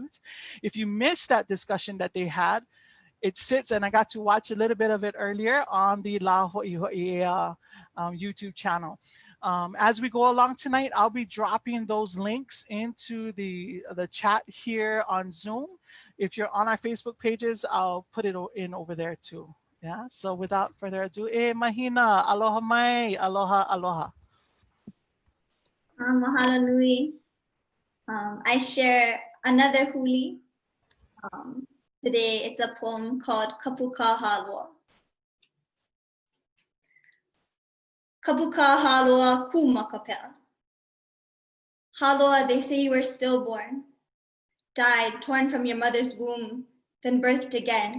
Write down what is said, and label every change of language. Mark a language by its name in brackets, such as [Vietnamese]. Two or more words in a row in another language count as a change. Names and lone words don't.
[English] If you missed that discussion that they had, it sits, and I got to watch a little bit of it earlier on the Nā Hua Ea YouTube channel. As we go along tonight, I'll be dropping those links into the chat here on Zoom. If you're on our Facebook pages, I'll put it in over there too. Yeah, so without further ado, [Hawaiian] Mahina, aloha mai, aloha, aloha. Mahalo nui. [English] I share another huli. Today it's a poem called Kapuka Halua. Kapuka Halua Kumakapea. Halua, they say you were stillborn, died, torn from your mother's womb, then birthed again.